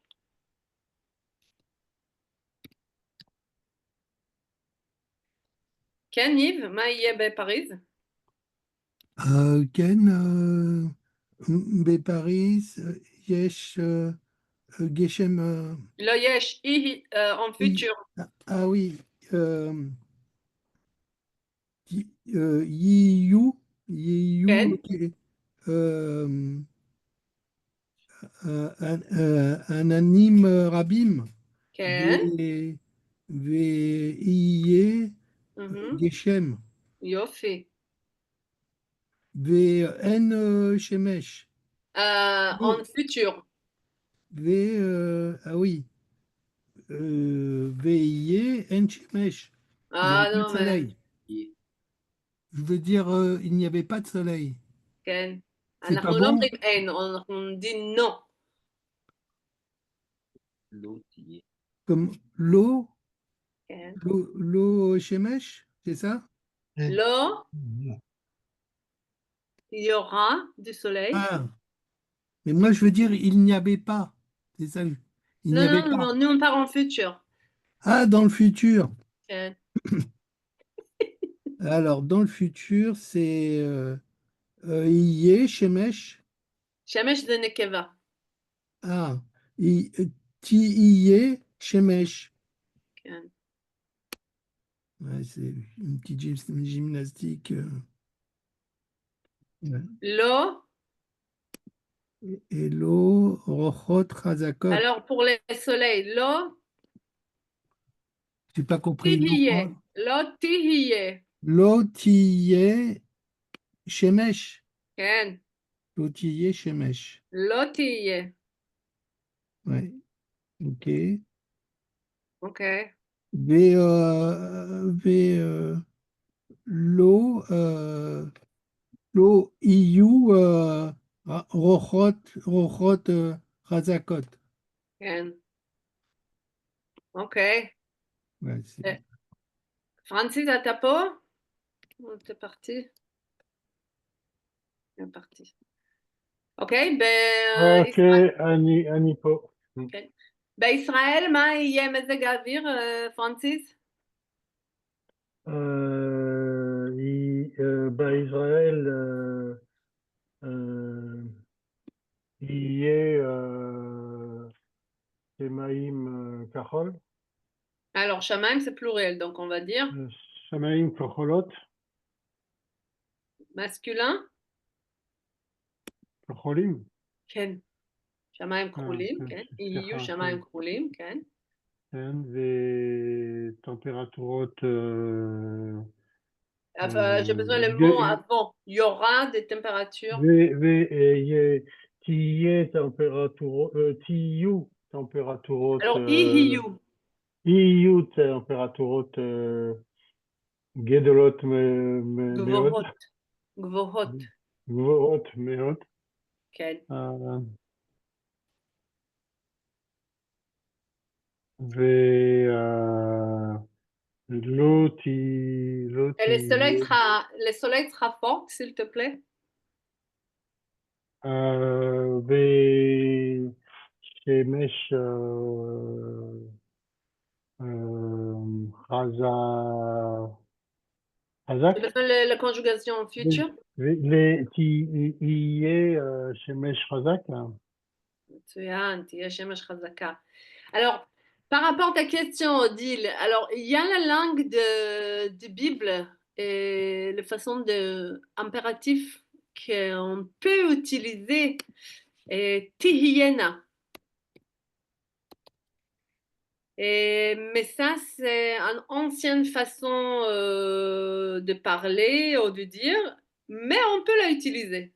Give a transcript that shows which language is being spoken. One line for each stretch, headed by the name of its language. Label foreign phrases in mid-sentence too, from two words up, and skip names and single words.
Hebrew: כן, ניב, מה יהיה בפריז? כן, בפריז יש גשם, לא, יש,
French: en futur. oui,
Hebrew: יהיו, כן. עננים רבים, כן. ויהיה גשם, יופי. ואין שמש.
French: en futur. oui,
Hebrew: ויהיה אין שמש.
French: Il n'y avait pas de non, soleil. Je veux dire, il n'y avait pas de soleil.
Hebrew: כן.
French: C'est
Hebrew: אנחנו
French: pas
Hebrew: לא
French: bon?
Hebrew: אומרים אין, אנחנו אומרים non.
French: l'eau y est. Comme l'eau,
Hebrew: כן.
French: l'eau שמש, c'est ça? לא, il y aura du soleil. Ah, mais moi je veux dire, il n'y avait pas. C'est ça. Il n'y Non, avait non, pas. non, nous on part en futur. Ah, dans le futur.
Hebrew: כן.
French: Alors, dans le futur, c'est
Hebrew: יהיה שמש. שמש זה נקבה. Ah, תהיה שמש. כן.
French: Ouais, c'est une petite gymnastique. Ouais.
Hebrew: לא.
French: Et l'eau,
Hebrew: רוחות חזקות.
French: Alors pour les soleils, לא. J'ai pas compris.
Hebrew: תהיה. לא תהיה. לא תהיה שמש. כן. לא תהיה שמש. לא תהיה.
French: Ouais. Ok. Ok. l'eau, l'eau
Hebrew: יהיו רוחות חזקות. כן. Ok.
French: Ouais, c'est... Francis,
Hebrew: אתה פה?
French: C'est parti. C'est parti.
Hebrew: אוקיי, אוקיי, אני פה. בישראל מה יהיה מזג האוויר, פרנסיס? בישראל יהיה שמיים כחול.
French: Alors, שמיים c'est pluriel, donc on va dire
Hebrew: שמיים כחולות.
French: masculin.
Hebrew: כחולים. כן. שמיים כחולים, כן. יהיו שמיים כחולים, כן. כן, וטמפרטורות...
French: J'ai besoin le mot avant. Il y aura des températures.
Hebrew: תהיה טמפרטורות... תהיו טמפרטורות...
French: Alors, יהיו.
Hebrew: יהיו טמפרטורות גדולות מאוד. גבוהות. גבוהות מאוד. כן. ולא
French: Et le soleil sera fort, s'il te plaît.
Hebrew: ושמש חזק.
French: J'ai besoin de la conjugation en futur.
Hebrew: תהיה שמש חזק. מצוין, תהיה שמש חזקה.
French: Alors, par rapport à ta question, Odile, alors il y a la langue de Bible et la façon de impératif qu'on peut utiliser est Tihiyena. Mais ça, c'est une ancienne façon de parler ou de dire, mais on peut la utiliser.